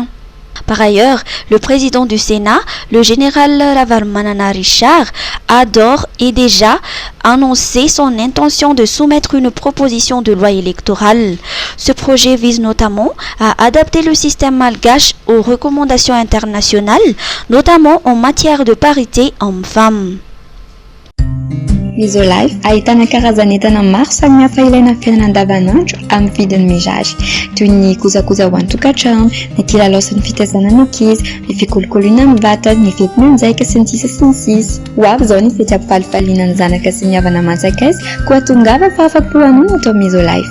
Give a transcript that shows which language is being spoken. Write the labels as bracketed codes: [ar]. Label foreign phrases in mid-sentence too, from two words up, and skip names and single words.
[fr] Par ailleurs, le président du Sénat, le général Ravalomanana Richard, a d'ores et déjà annoncé son intention de soumettre une proposition de loi électorale. Ce projet vise notamment à adapter le système malgache aux recommandations internationales, notamment en matière de parité homme-femme. [mg] Misolife ahitana karazan'entana maro samihafa ilaina amin'ny fiainana andavanandro amin'ny vidiny mirary, toy ny kojakoja ho an-tokantrano, ny kilalao sy ny fitaizana ny ankizy, ny fikolokoloina amin'ny vatana, ny fetim-mianjaika sy ny sisa sy ny sisa. Ho avy izao ny fihetsam-palifaliana ny zanaka sy ny havana aman-tsakaizy koa tongava fa afa-po hamono atao Misolife.